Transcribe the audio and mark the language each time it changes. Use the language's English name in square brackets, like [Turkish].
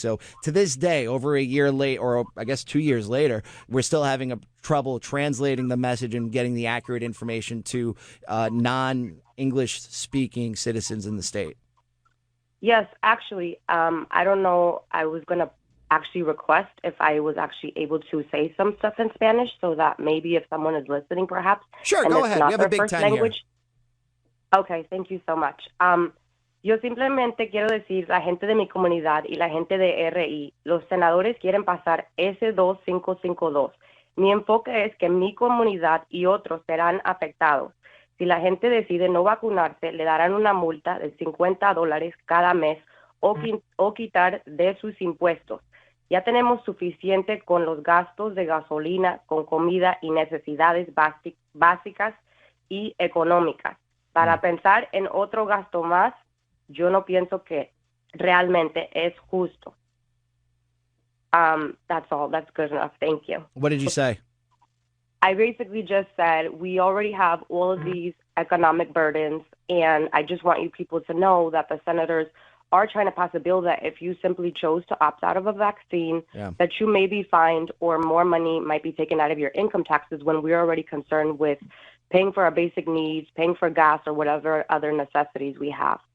[English] So to this day, over a year late, or I guess 2 years later, we're still having trouble translating the message and getting the accurate information to non-English speaking citizens in the state. Yes, actually, I don't know. I was going to actually request if I was actually able to say some stuff in Spanish, so that maybe if someone is listening, perhaps. Sure, go ahead. We have a big time language. Here. Okay, thank you so much. [Spanish] Yo simplemente quiero decir, la gente de mi comunidad y la gente de RI, los senadores quieren pasar S2552. Mi enfoque es que mi comunidad y otros serán afectados. Si la gente decide no vacunarse, le darán una multa de $50 cada mes o quitar de sus impuestos. Ya tenemos suficiente con los gastos de gasolina, con comida y necesidades básicas y económicas. Para pensar en otro gasto más, yo no pienso que realmente es justo. [English] That's all. That's good enough. Thank you. What did you say? I basically just said we already have all of these economic burdens, and I just want you people to know that the senators are trying to pass a bill that if you simply chose to opt out of a vaccine, that you may be fined or more money might be taken out of your income taxes when we're already concerned with paying for our basic needs, paying for gas or whatever other necessities we have.